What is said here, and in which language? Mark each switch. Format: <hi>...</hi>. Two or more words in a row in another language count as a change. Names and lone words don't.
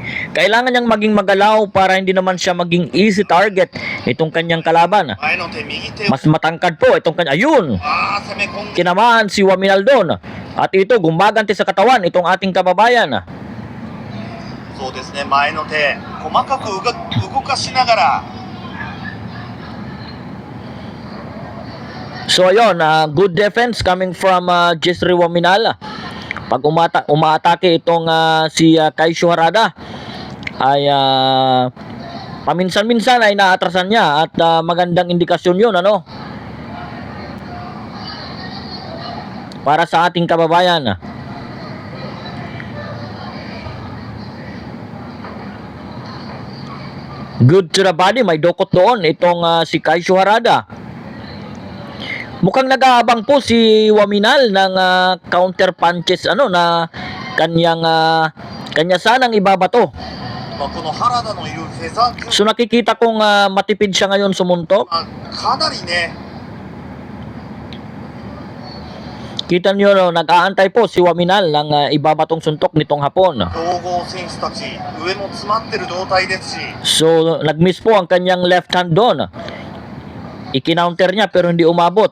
<tl>Kailangan niyang maging magalaw para hindi naman siya maging easy target itong kanyang kalaban.</tl> <ja>前の手、右手を。</ja> <tl>Mas matangkad po itong kanya. Ayun!</tl> <ja>ああ、攻め込んで。</ja> <tl>Tinamaan si Waminal doon. At ito, gumaganti sa katawan itong ating kababayan.</tl> <ja>そうですね、前の手、細かく動かしながら。</ja> <en>So ayun, good defense coming from Jesri Waminal.</en> <tl>Pag umaatake itong si Kaisho Harada ay paminsan-minsan ay naatrasan niya at magandang indikasyon yun, ano? Para sa ating kababayan.</tl> <en>Good to the body,</en> <tl>may dokot doon itong si Kaisho Harada. Mukhang nag-aabang po si Waminal ng</tl> <en>counter punches</en> <tl>na kanya sanang ibabato.</tl> <ja>まあ、この原田のいるフェザー級</ja> <tl>So nakikita kong matipid siya ngayon sumuntok.</tl> <ja>かなりね、</ja> <tl>Kita niyo no, nag-aantay po si Waminal ng ibabatong suntok nitong hapon.</tl> <ja>強豪選手たち、上も詰まってる状態ですし、</ja> <tl>So nag-miss po ang kanyang</tl> <en>left hand</en> <tl>doon. I-counter niya pero hindi umabot.</tl>